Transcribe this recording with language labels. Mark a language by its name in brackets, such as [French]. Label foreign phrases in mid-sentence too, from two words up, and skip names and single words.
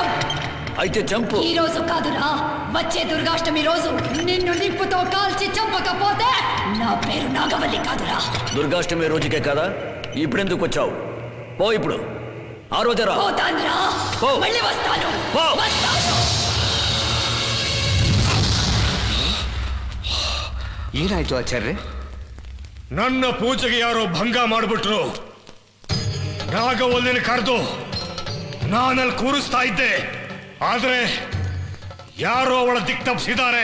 [Telugu] అయితే చంపు. ఈ రోజు కాదురా, వచ్చే దుర్గాష్టమి రోజు నిన్ను నిప్పుతో కాల్చి చంపకపోతే నా పేరు నాగవల్లి కాదురా. దుర్గాష్టమి రోజుకే కదా, ఇప్పుడెందుకు వచ్చావు? పో ఇప్పుడు. ఆ రోజరా. పోతాన్రా, మళ్ళీ వస్తాను. [Kannada] ಏನಾಯ್ತು ಆಚಾರ್ಯ? ನನ್ನ ಪೂಜೆಗೆ ಯಾರೋ ಭಂಗ ಮಾಡಿಬಿಟ್ರು. ನಾಗವಲ್ಲಿನ ಕರೆದು ನಾನಲ್ಲಿ ಕೂರಿಸ್ತಾ ಇದ್ದೆ, ಆದ್ರೆ ಯಾರೋ ಅವಳ ದಿಕ್ ತಪ್ಪಿಸಿದ್ದಾರೆ.